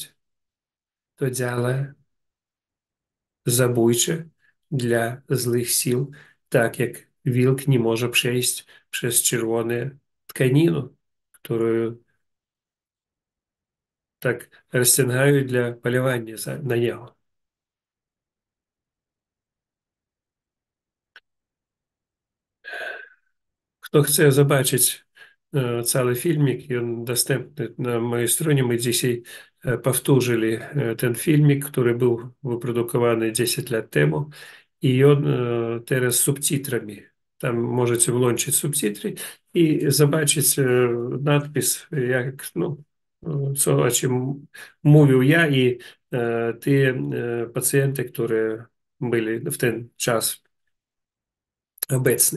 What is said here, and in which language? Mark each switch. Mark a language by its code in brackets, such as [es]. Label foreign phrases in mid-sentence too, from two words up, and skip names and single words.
[uk] То ділає забойче для злих сил, так як вилк не може пройти через червону тканину, которую так розтягають для полювання на нього. Хто хоче побачити [pl] cały filmik, i on dostępny na mojej stronie. My dzisiaj powtórzyli ten filmik, który był wyprodukowany 10 lat temu i on teraz z subtitrami. Tam możecie włączyć subtitry i zobaczyć nadpis, jak, no, co, o czym mówił ja i te pacjenty, które byli w ten czas obecni.